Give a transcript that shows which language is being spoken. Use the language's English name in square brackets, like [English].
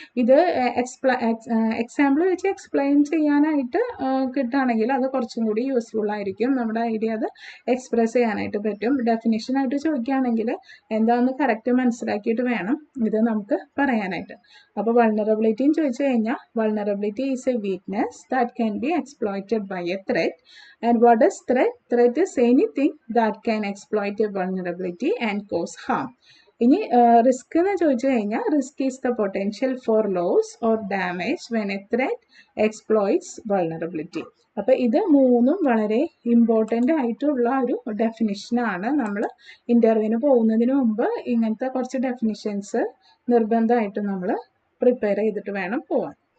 [Malayalam] ഇത് എക്സാമ്പിൾ വെച്ച് എക്സ്പ്ലെയിൻ ചെയ്യാനായിട്ട് കിട്ടുകയാണെങ്കിൽ അത് കുറച്ചും കൂടി യൂസ്ഫുൾ ആയിരിക്കും. നമ്മുടെ ഐഡിയ അത് എക്സ്പ്രസ് ചെയ്യാനായിട്ട് പറ്റും. ഡെഫിനിഷനായിട്ട് ചോദിക്കുകയാണെങ്കിൽ എന്താണെന്ന് കറക്റ്റ് മനസ്സിലാക്കിയിട്ട് വേണം ഇത് നമുക്ക് പറയാനായിട്ട്. അപ്പോൾ വൾണറബിലിറ്റിയും ചോദിച്ചു കഴിഞ്ഞാൽ [English] Vulnerability is a weakness that can be exploited by a threat. And what is threat? Threat is anything that can exploit a vulnerability and cause harm. [Malayalam] ഇനി റിസ്ക് എന്ന് ചോദിച്ചു കഴിഞ്ഞാൽ [English] Risk is the potential for loss or damage when a threat exploits vulnerability. [Malayalam] അപ്പോൾ ഇത് 3 വളരെ important ആയിട്ടുള്ള ഒരു ഡെഫിനിഷനാണ്. നമ്മൾ ഇൻ്റർവ്യൂവിന് പോകുന്നതിന് മുമ്പ് ഇങ്ങനത്തെ കുറച്ച് ഡെഫിനിഷൻസ് നിർബന്ധമായിട്ട് നമ്മൾ പ്രിപ്പയർ ചെയ്തിട്ട് വേണം പോകാൻ.